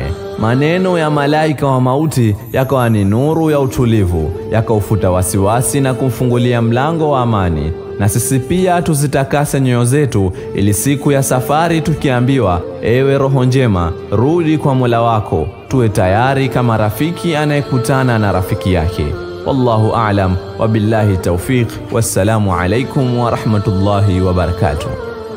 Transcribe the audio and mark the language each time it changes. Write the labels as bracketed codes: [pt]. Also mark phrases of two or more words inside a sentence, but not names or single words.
[sw] Maneno ya malaika wa mauti yakawa ni nuru ya utulivu, yakaufuta wasiwasi na kumfungulia mlango wa amani. Na sisi pia tuzitakase nyoyo zetu, ili siku ya safari tukiambiwa, ewe roho njema, rudi kwa Mola wako, tuwe tayari kama rafiki anayekutana na rafiki yake. [ar] والله أعلم وبالله التوفيق. والسلام عليكم ورحمة الله وبركاته.